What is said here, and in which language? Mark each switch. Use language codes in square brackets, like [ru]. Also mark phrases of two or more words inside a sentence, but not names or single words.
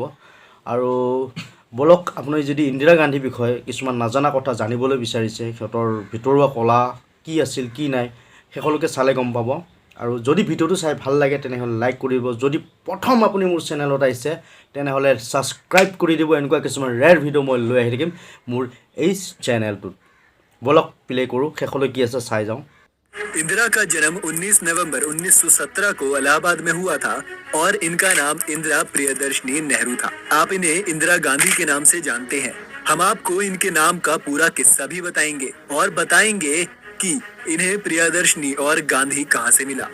[as] আৰু বলক আপুনি যদি ইন্দিৰা গান্ধীৰ বিষয়ে কিছুমান নাজানা কথা জানিবলৈ বিচাৰিছে, সিহঁতৰ ভিতৰুৱা কলা কি আছিল কি নাই শেষলৈকে চালে গম পাব। আৰু যদি ভিডিঅ'টো চাই ভাল লাগে তেনেহ'লে লাইক কৰি দিব। যদি প্ৰথম আপুনি মোৰ চেনেলত আহিছে তেনেহ'লে ছাবস্ক্ৰাইব কৰি দিব। এনেকুৱা কিছুমান ৰেয়াৰ ভিডিঅ' মই লৈ আহি থাকিম মোৰ এই চেনেলটোত। বলক প্লে কৰোঁ, শেষলৈ কি আছে চাই যাওঁ। [hi] इंदिरा का जन्म 19 नवंबर 1917 को इलाहाबाद में हुआ था और इनका नाम इंदिरा प्रियदर्शनी नेहरू था। आप इन्हें इंदिरा गांधी के नाम से जानते हैं। हम आपको इनके नाम का पूरा किस्सा भी बताएंगे और बताएंगे कि इन्हें प्रियदर्शनी और गांधी कहां से मिला।